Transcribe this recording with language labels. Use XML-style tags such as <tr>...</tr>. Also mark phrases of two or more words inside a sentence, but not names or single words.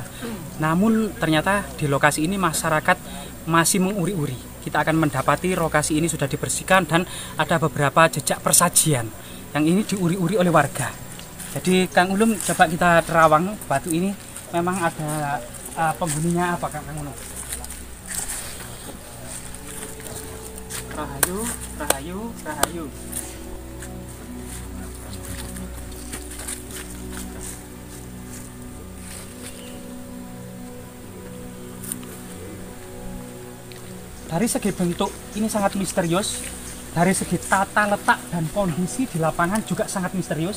<id>Namun ternyata di lokasi ini masyarakat masih menguri-uri. Kita akan mendapati lokasi ini sudah dibersihkan dan ada beberapa jejak persajian yang ini diuri-uri oleh warga. Jadi Kang Ulum, coba kita terawang batu ini memang ada penghuninya apa Kang Ulum? Rahayu, rahayu, rahayu. Dari segi bentuk ini sangat misterius, dari segi tata letak dan kondisi di lapangan juga sangat misterius.</id>